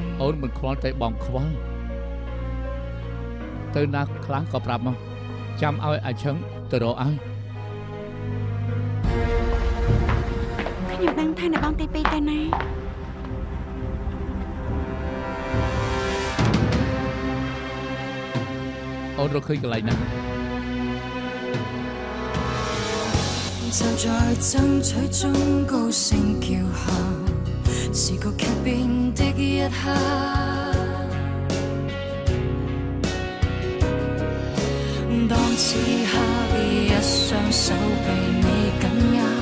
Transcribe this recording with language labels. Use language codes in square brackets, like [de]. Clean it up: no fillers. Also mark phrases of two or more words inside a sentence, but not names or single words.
[km] អូនមិនខ្វល់តែបងខ្វល់ទៅណាខ្លះក៏ប្រាប់មកចាំឲ្យអាឈឹងទៅរកឲ្យ ខ្ញុំដឹងថាអ្នកបងទី2ទៅណា អូនរកឃើញកន្លែងណា [yue] 就在爭取中高聲叫喊，是個劇變的一刻。當此刻一雙手被你緊握，